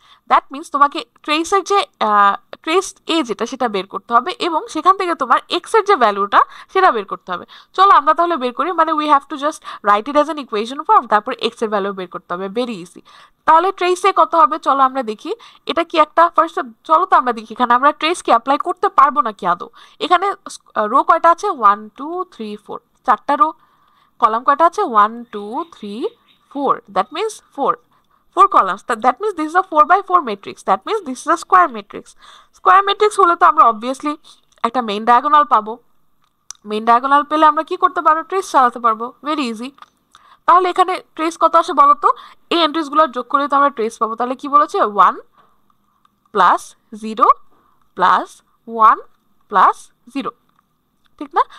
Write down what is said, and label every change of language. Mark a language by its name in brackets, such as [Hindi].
[Bangla] That means তোমাকে ট্রেসের যে trace এ যেটা সেটা বের করতে হবে এবং সেখান থেকে তোমার এক্স এর যে ভ্যালুটা সেটা বের করতে হবে। চলো আমরা তাহলে বের করি, মানে [English] we have to just write it as an equation form, [Bangla] তারপর এক্স এর ভ্যালু বের করতে হবে, ভেরি ইজি। তাহলে ট্রেস এ কত হবে, চলো আমরা দেখি এটা কি একটা ফার্স্ট, চলো তো আমরা দেখি এখানে আমরা ট্রেস কি অ্যাপ্লাই করতে পারবো নাকি আদৌ। এখানে রো কয়টা আছে, [English] 1 2 3 4, 4টা রো, [Bangla] কলাম কয়টা আছে, [English] 1 2 3 4, that means 4 columns, that means this is a 4 by 4 matrix, that means this is a square matrix. [Bangla] Square matrix হলে তো আমরা obviously একটা মেইন ডায়াগোনাল পাবো, মেইন ডায়াগোনাল পেলে আমরা কি করতে পারবো, ট্রেস চালাতে পারবো, ভেরি ইজি। তাহলে এখানে ট্রেস কত আসে বলো তো, এই এন্ট্রিসগুলো যোগ করে তো আমরা ট্রেস পাবো। তাহলে কি বলেছে, 1 প্লাস 0 প্লাস 1 প্লাস 0, ঠিক না?